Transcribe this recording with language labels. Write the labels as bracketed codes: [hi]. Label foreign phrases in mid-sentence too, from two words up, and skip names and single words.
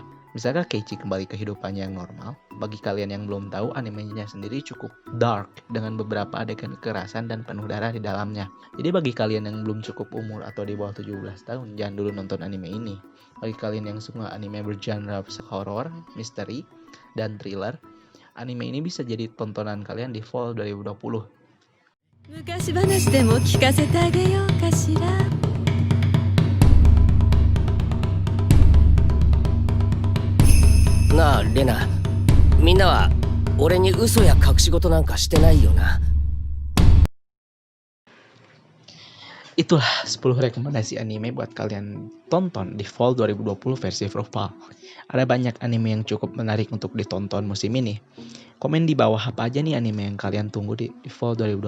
[id] Bisakah Keiichi kembali ke kehidupannya yang normal? Bagi kalian yang belum tahu, animenya sendiri cukup dark dengan beberapa adegan kekerasan dan penuh darah di dalamnya. Jadi bagi kalian yang belum cukup umur atau di bawah 17 tahun, jangan dulu nonton anime ini. Bagi kalian yang suka anime bergenre horror, misteri, dan thriller, anime ini bisa jadi tontonan kalian di fall 2020. [ja] 昔話でも聞かせてあげようかしら。なあレナ、みんなは俺に嘘や隠し事なんかしてないよな。 [id] Itulah 10 rekomendasi anime buat kalian tonton di fall 2020 versi Froval. Ada banyak anime yang cukup menarik untuk ditonton musim ini. Komen di bawah apa aja nih anime yang kalian tunggu di fall 2020.